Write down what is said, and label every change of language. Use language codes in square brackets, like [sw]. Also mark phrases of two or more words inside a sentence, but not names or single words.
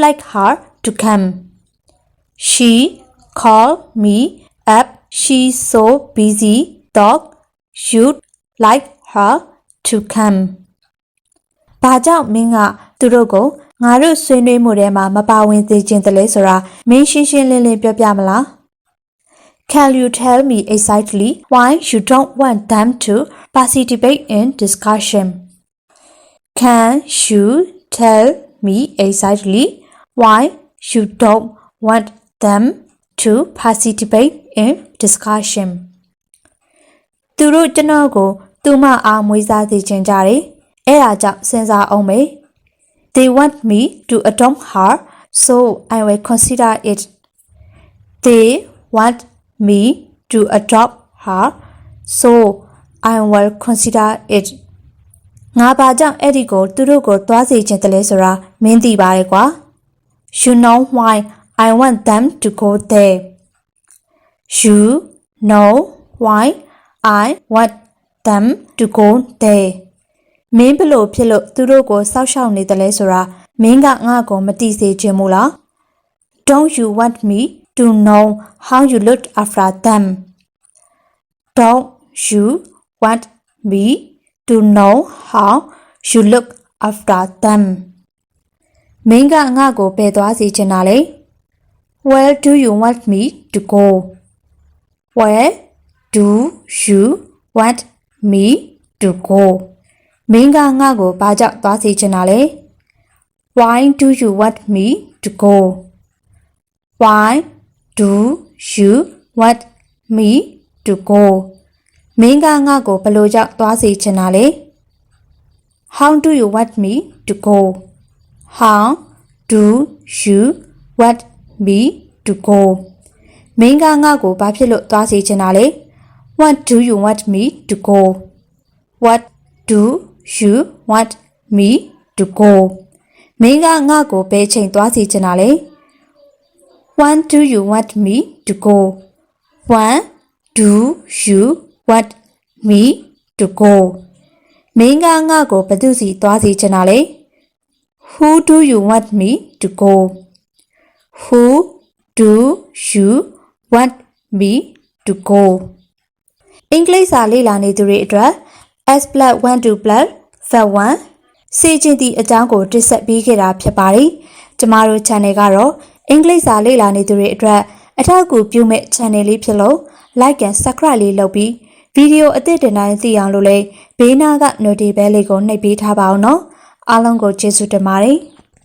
[en] like her to come She called me up she's so busy thought you'd like her to come [my] ဘာကြောင့်မင်းကသူတို့ကိုငါတို့ဆွေးနွေးမှုထဲမှာမပါဝင်စေချင်တယ်လဲဆိုတာမင်းရှင်းရှင်းလင်းလင်းပြောပြမလား [en] Can you tell me exactly why you don't want them to participate in discussion Can you tell me exactly why you don't want them to participate in discussion [my] သူတို့ကျွန်တော်ကိုသူမ အားမွေးစားစေချင်ကြတယ်အဲ့ဒါကြောင့်စဉ်းစားအောင်မေ [en] They want me to adopt her so I will consider it They want me to adopt her so I will consider it [my] ငါဘာကြောင့်အဲ့ဒီကိုသူတို့ကိုသွားစေချင်တယ်လဲဆိုတာမင်းသိပါတယ်ကွာ [en] You know why I want them to go there You know why I want them to go there [my] မင်းဘလို့ဖြစ်လို့သူတို့ကိုစောက်ရှောက်နေတယ်လဲဆိုတာမင်းကငါ့ကိုမသိစေချင်ဘူးလား [en] Don't you want me to know how you looked after them Don't you want me to know how you look after them [my] မင်းကငါ့ကိုဘယ်သွားစေချင်တာလဲ [en] Where do you want me to go Where do you want me to go [my] မင်းကငါ့ကိုဘာကြောင့်သွားစေချင်တာလဲ [en] Why do you want me to go Why do you want me to go [my] မင်းကငါ့ကိုဘလို့ကြောင့်သွားစေချင်တာလဲ [en] How do you want me to go How do you want me to go [my] မင်းကငါ့ကိုဘာဖြစ်လို့သွားစေချင်တာလဲ [en] What do you want me to go What do you want me to go [my] မင်းကငါ့ကိုဘယ်ချိန်သွားစေချင်တာလဲ [en] When do you want me to go When do you want me to go [my] မင်းကငါ့ကိုဘယ်သူစီသွားစေချင်တာလဲ [en] Who do you want me to go Who do you want me to go? [my] အင်္ဂလိပ်စာလေ့လာနေသူတွေအတွက် S+1 စေချင်သည့်အကြောင်းကိုတင်ဆက်ပေးခဲ့တာဖြစ်ပါတယ်။ကျမတို့ channel ကတော့အင်္ဂလိပ်စာလေ့လာနေသူတွေအတွက်အထောက်အကူပြုမဲ့ channel လေးဖြစ်လို့ [en] like and subscribe [my] လေးလုပ်ပြီးဗီဒီယိုအသစ်တင်တိုင်းသိအောင်လို့လည်းဘေးနားက notification လေးကိုနှိပ်ပေးထားပါအောင်နော်။အားလုံးကိုကျေးဇူးတင်ပါတယ်။